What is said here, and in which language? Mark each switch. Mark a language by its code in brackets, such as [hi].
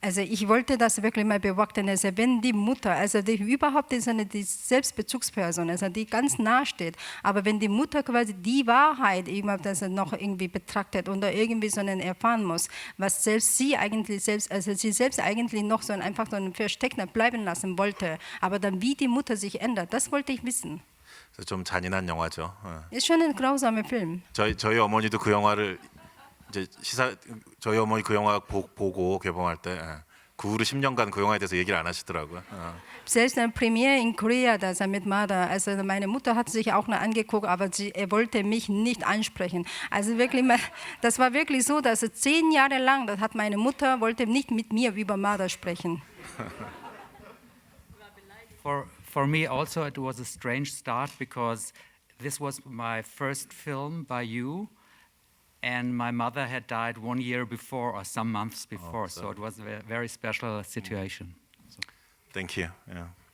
[de] Also ich wollte das wirklich mal beobachten, also wenn die Mutter, also die überhaupt ist die Selbstbezugsperson, also die ganz nah steht, aber wenn die Mutter quasi die Wahrheit noch irgendwie betrachtet oder irgendwie so erfahren muss, was selbst sie eigentlich eigentlich noch so einfach so ein Versteck bleiben lassen wollte, aber dann wie die Mutter sich ändert, das wollte ich wissen. [ko] 좀 잔인한 영화죠. [de] Ist schon ein grausamer Film. [ko] 저희 어머니도 그 영화를 이제 저희 어머니 그 영화 보고 개봉할 때 그 후로 10년간 그 영화에 대해서 얘기를 안 하시더라고요. [de] Selbst eine Premiere in Korea, das mit Mada, also meine Mutter hat sich auch noch angeguckt, aber er wollte mich nicht ansprechen. Also wirklich, das war wirklich so, dass 10 Jahre lang, das hat meine Mutter, wollte nicht mit mir über Mada sprechen. [en] For me also it was a strange start because this was my first film by you and my mother had died 1 year before or some months before, so it was a very special situation. Thank you. Yeah.